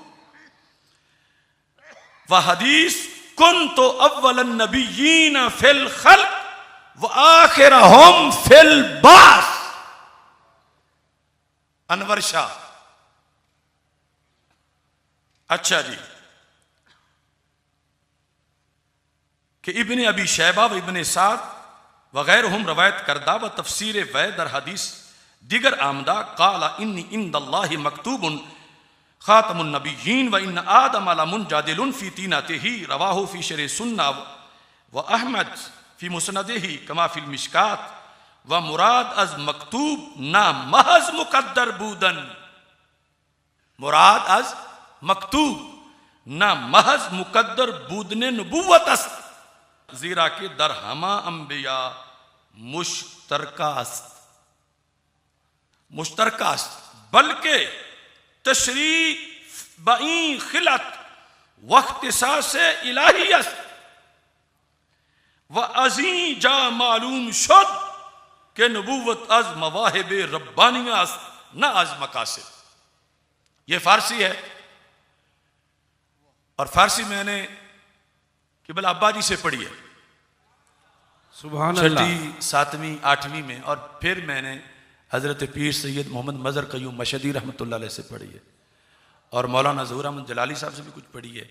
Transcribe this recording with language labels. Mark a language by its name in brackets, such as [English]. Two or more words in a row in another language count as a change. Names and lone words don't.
[Arabic] وحدیث کنت اول النبیین فی الخلق وآخرہم فی البعث. انور شاہ. [Urdu] اچھا جی, [Persian] کہ ابن ابی شیبہ و ابن سعد وغیرہم روایت کردہ و تفسیر وی در حدیث دیگر آمدہ [Arabic] قال انی عند اللہ مکتوب خاتم النبیین و ان آدم لمنجادل فی تینتہ رواہ فی شرح سنہ و احمد فی مسندہ کما فی المشکات. [Persian] و مراد از مکتوب نہ محض مقدر بودن. مراد از مکتوب نہ محض مقدر بودن نبوت است, زیرا کہ در ہما انبیاء مشترکہ است بلکہ تشریف بئیں خلط و اختصاص الہی است. و ازیں جا معلوم شد کہ نبوت از مواہب ربانیہ است نہ از مقاصد. [Urdu] یہ فارسی ہے اور فارسی میں نے قبلہ ابا جی سے پڑھی ہے سبحان اللہ. 6ویں 7ویں 8ویں میں, اور پھر میں نے حضرت پیر سید محمد مظہر قیوم مشہدی رحمۃ اللہ علیہ سے پڑھی ہے اور مولانا ظہور احمد جلالی صاحب سے بھی کچھ پڑھی ہے.